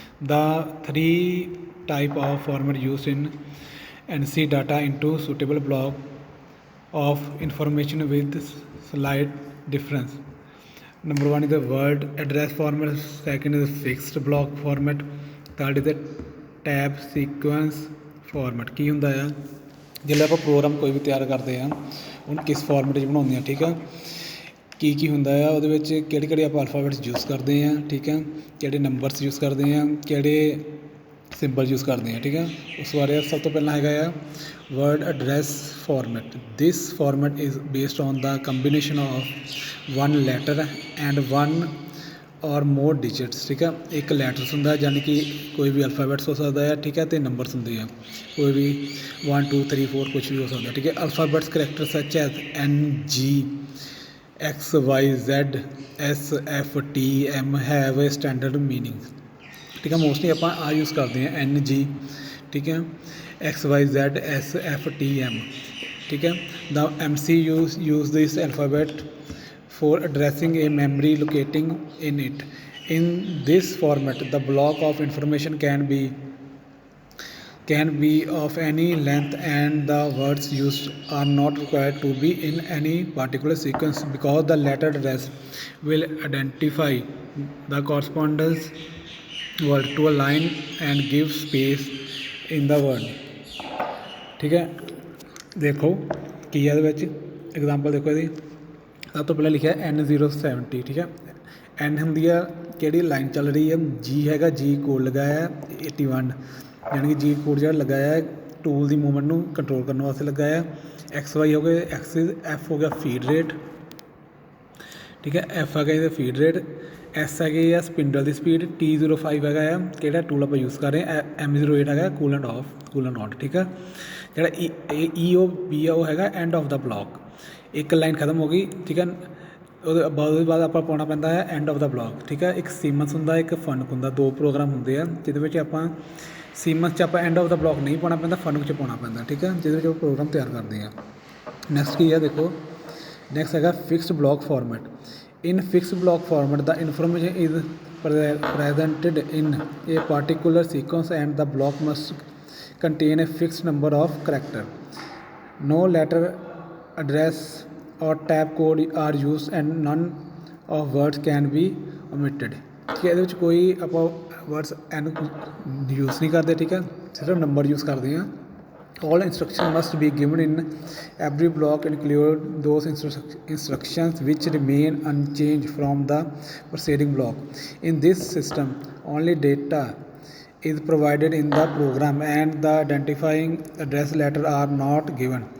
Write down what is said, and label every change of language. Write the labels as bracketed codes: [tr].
[en] The three type of format used in NC data into suitable block of information with slight difference. Number one is the word address format, second is the fixed block format, third is the tab sequence format। [pa] ਕੀ ਹੁੰਦਾ ਆ ਜਦੋਂ ਆਪਾਂ programme ਕੋਈ ਵੀ ਤਿਆਰ ਕਰਦੇ ਹਾਂ ਉਹਨੂੰ ਕਿਸ ਫਾਰਮੈਟ 'ਚ ਬਣਾਉਂਦੇ ਹਾਂ, ਠੀਕ ਆ। ਕੀ ਹੁੰਦਾ ਆ ਉਹਦੇ ਵਿੱਚ ਕਿਹੜੇ ਆਪਾਂ ਅਲਫਾਬੈਟਸ ਯੂਜ਼ ਕਰਦੇ ਹਾਂ, ਠੀਕ ਆ, ਕਿਹੜੇ ਨੰਬਰਸ ਯੂਜ਼ ਕਰਦੇ ਹਾਂ, ਕਿਹੜੇ ਸਿੰਬਲ ਯੂਜ਼ ਕਰਦੇ ਹਾਂ, ਠੀਕ ਆ। ਉਸ ਬਾਰੇ ਸਭ ਤੋਂ ਪਹਿਲਾਂ ਹੈਗਾ ਆ word address format. [en] This format is based on the combination of one letter and one or more digits, [pa] ਠੀਕ ਆ। ਇੱਕ ਲੈਟਰਸ ਹੁੰਦਾ ਯਾਨੀ ਕਿ ਕੋਈ ਵੀ ਅਲਫਾਬੈਟਸ ਹੋ ਸਕਦਾ ਹੈ, ਠੀਕ ਹੈ, ਅਤੇ ਨੰਬਰਸ ਹੁੰਦੇ ਆ ਕੋਈ ਵੀ 1 2 3 4 ਕੁਛ ਵੀ ਹੋ ਸਕਦਾ, ਠੀਕ ਹੈ। [en] alphabets character such as NG X Y Z S F T M have a standard meaning, [pa] ਠੀਕ ਹੈ। ਮੋਸਟਲੀ ਆਪਾਂ ਆ ਯੂਜ਼ ਕਰਦੇ ਹਾਂ NG, ਠੀਕ ਹੈ, XYZ SFTM, ਠੀਕ ਹੈ। [en] The MC use this alphabet for addressing a memory locating in it. In this format, the block of information can be of any length and the words used are not required to be in any particular sequence because the letter address will identify the correspondence word to a line and give space in the word, [pa] ਠੀਕ ਹੈ। ਦੇਖੋ ਕੀ ਹੈ ਇਹਦੇ ਵਿੱਚ example ਦੇਖੋ ਇਹਦੀ। ਸਭ ਤੋਂ ਪਹਿਲਾਂ ਲਿਖਿਆ N070, ਠੀਕ ਹੈ। N ਹੁੰਦੀ ਆ ਕਿਹੜੀ ਲਾਈਨ ਚੱਲ ਰਹੀ ਹੈ, G ਹੈਗਾ, G ਕੋਡ ਲਗਾਇਆ 81 ਯਾਨੀ ਕਿ G ਕੋਡ ਜਿਹੜਾ ਲਗਾਇਆ ਟੂਲ ਦੀ ਮੂਵਮੈਂਟ ਨੂੰ ਕੰਟਰੋਲ ਕਰਨ ਵਾਸਤੇ ਲਗਾਇਆ। XY ਹੋ ਗਏ ਐਕਸਿਸ, F ਹੋ ਗਿਆ ਫੀਡ ਰੇਟ, ਠੀਕ ਹੈ। F ਹੈਗਾ ਇਹਦਾ ਫੀਡ ਰੇਟ, S ਹੈਗੀ ਆ ਸਪਿੰਡਲ ਦੀ ਸਪੀਡ, T05 ਹੈਗਾ ਆ ਕਿਹੜਾ ਟੂਲ ਆਪਾਂ ਯੂਜ਼ ਕਰ ਰਹੇ ਹਾਂ, M08 ਹੈਗਾ ਕੂਲੈਂਟ ਆਨ, ਠੀਕ ਆ। ਜਿਹੜਾ EOB ਆ ਉਹ ਹੈਗਾ ਐਂਡ ਆਫ ਦਾ ਬਲੋਕ। ਇੱਕ ਲਾਈਨ ਖਤਮ ਹੋ ਗਈ, ਠੀਕ ਹੈ, ਉਹਦੇ ਬਾਅਦ ਆਪਾਂ ਪਾਉਣਾ ਪੈਂਦਾ ਹੈ ਐਂਡ ਆਫ ਦਾ ਬਲੋਕ, ਠੀਕ ਹੈ। ਇੱਕ ਸੀਮੈਂਸ ਹੁੰਦਾ, ਇੱਕ ਫਨਕ ਹੁੰਦਾ, ਦੋ ਪ੍ਰੋਗਰਾਮ ਹੁੰਦੇ ਆ ਜਿਹਦੇ ਵਿੱਚ ਆਪਾਂ ਸੀਮੈਂਸ 'ਚ ਆਪਾਂ ਐਂਡ ਆਫ ਦਾ ਬਲੋਕ ਨਹੀਂ ਪਾਉਣਾ ਪੈਂਦਾ, ਫਨਕ 'ਚ ਪਾਉਣਾ ਪੈਂਦਾ, ਠੀਕ ਹੈ, ਜਿਹਦੇ ਵਿੱਚ ਉਹ ਪ੍ਰੋਗਰਾਮ ਤਿਆਰ ਕਰਦੇ ਆ। ਨੈਕਸਟ ਕੀ ਆ ਦੇਖੋ, ਨੈਕਸਟ ਹੈਗਾ fixed block format. [en] In fixed block format, the information is presented in a particular sequence and the block must contain a fixed number of characters. No letter, address or tab code are used and none of words can be omitted, [pa] ਠੀਕ ਹੈ। ਇਹਦੇ ਵਿੱਚ ਕੋਈ ਆਪਾਂ words use ਨਹੀਂ ਕਰਦੇ, ਠੀਕ ਹੈ, ਸਿਰਫ ਨੰਬਰ ਯੂਜ਼ ਕਰਦੇ ਹਾਂ। [en] All instructions must be given in every block include those instructions which remain unchanged from the preceding block. In this system, only data is provided in the program and the identifying address letter are not given.